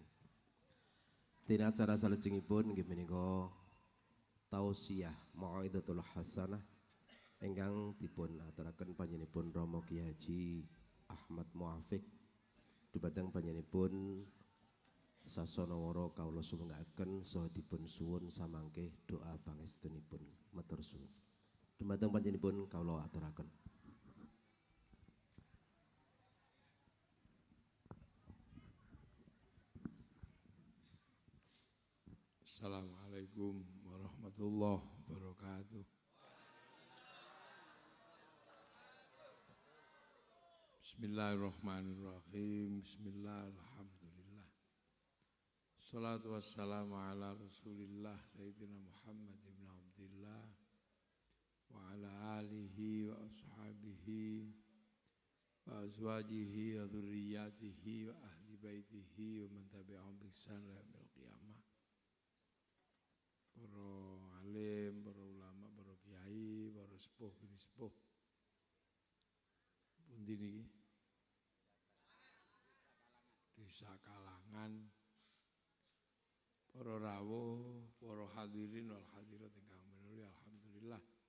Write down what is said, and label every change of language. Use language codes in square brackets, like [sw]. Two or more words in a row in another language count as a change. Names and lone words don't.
[jv] Dina acara salajengipun inggih menika tausiyah [ar] موعظة الحسنة [jv] ingkang dipun aturaken panjenenganipun Rama Ki Haji Ahmad Muafiq dumateng panjenenganipun Sasana-wara kawula sumenggaken saha dipun suwun samangke doa pangestunipun matur suwun. Dumateng panjenenganipun kawula aturaken. [ar] السلام عليكم ورحمة الله وبركاته. بسم الله الرحمن الرحيم. بسم الله الرحمن الرحيم. الصلاة والسلام على رسول الله سيدنا محمد بن عبد الله وعلى آله وأصحابه وأزواجه وذرياته وأهل بيته ومن تبعهم بإحسان إلى يوم القيامة. [jv] Para alim, para ulama, para kiai, para sepuh bini sepuh. Pundi niki? Desa Kalangan. Para rawuh, para [ar] الحاضرين والحاضرات [jv] ingkang minuli alhamdulillah.